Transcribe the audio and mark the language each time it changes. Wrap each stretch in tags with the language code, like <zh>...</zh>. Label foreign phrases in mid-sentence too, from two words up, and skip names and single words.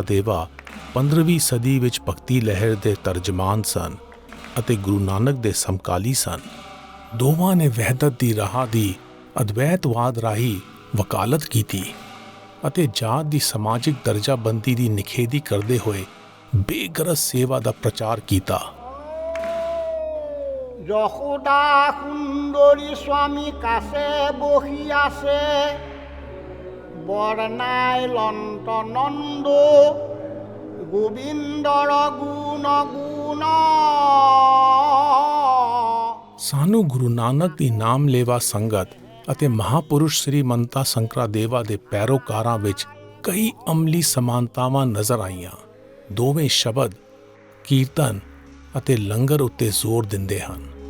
<pa>ਦੇਵਾ 15ਵੀਂ ਸਦੀ ਵਿੱਚ ਭਗਤੀ ਲਹਿਰ ਦੇ ਤਰਜਮਾਨ ਸਨ ਅਤੇ ਗੁਰੂ ਨਾਨਕ ਦੇ ਸਮਕਾਲੀ ਸਨ। ਦੋਵਾਂ ਨੇ ਵਹਿਦਤ ਦੀ ਰਾਹ ਦੀ ਅਦਵੈਤਵਾਦ ਰਾਹੀਂ ਵਕਾਲਤ ਕੀਤੀ ਅਤੇ ਜਾਤ ਦੀ ਸਮਾਜਿਕ ਦਰਜਾਬੰਦੀ ਦੀ ਨਿਖੇਧੀ ਕਰਦੇ ਹੋਏ ਬੇਗਰਜ਼ ਸੇਵਾ ਦਾ ਪ੍ਰਚਾਰ ਕੀਤਾ।</pa> <as>যশোদা সুন্দৰী স্বামী কাছে বহি আছে, বৰনাই লন্ত নন্দ গোবিন্দৰ গুণ গুণ।</as> <pa>ਸਾਨੂੰ ਗੁਰੂ ਨਾਨਕ ਦੀ ਨਾਮਲੇਵਾ ਸੰਗਤ ਅਤੇ ਮਹਾਪੁਰਸ਼ ਸ੍ਰੀ ਮੰਤਾ ਸੰਕਰਾ ਦੇਵਾ ਦੇ ਪੈਰੋਕਾਰਾਂ ਵਿੱਚ ਕਈ ਅਮਲੀ ਸਮਾਨਤਾਵਾਂ ਨਜ਼ਰ ਆਈਆਂ। ਦੋਵੇਂ ਸ਼ਬਦ, ਕੀਰਤਨ ਅਤੇ ਲੰਗਰ ਉੱਤੇ ਜ਼ੋਰ ਦਿੰਦੇ ਹਨ।</pa>